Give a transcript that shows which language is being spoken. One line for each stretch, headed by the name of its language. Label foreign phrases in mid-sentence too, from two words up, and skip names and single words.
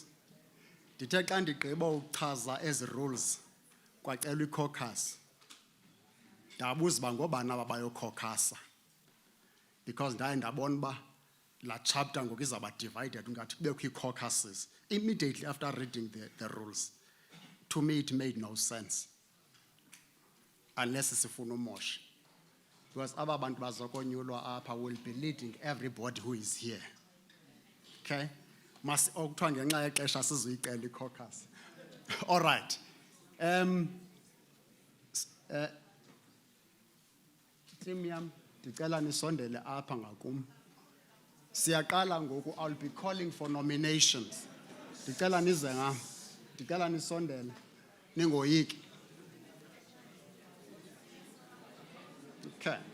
Xhosa: Ndithe xa ndigqiba ukuchaza ezi rules kwacelwa i-caucus. Ndabuza uba ngoobani aba bayokhokasa. Because ndaye ndabona uba la chapter ngoku izawuba divided ungathi kubekho ii-caucuses.
English: Immediately after reading the rules, to me it made no sense. Unless
Xhosa: sifuna umosha.
English: Because
Xhosa: aba bantu bazokonyulwa apha
English: will be leading everybody who is here.
Xhosa: Okay? Mas okuthiwa ngenxa yexesha sizuyicela i-caucus.
English: All right.
Xhosa: Team yam, ndicela nisondele apha ngakum. Siyaqala ngoku,
English: I'll be calling for nominations.
Xhosa: Ndicela nize ngam. Ndicela nisondele. Ningoyiki. Okay.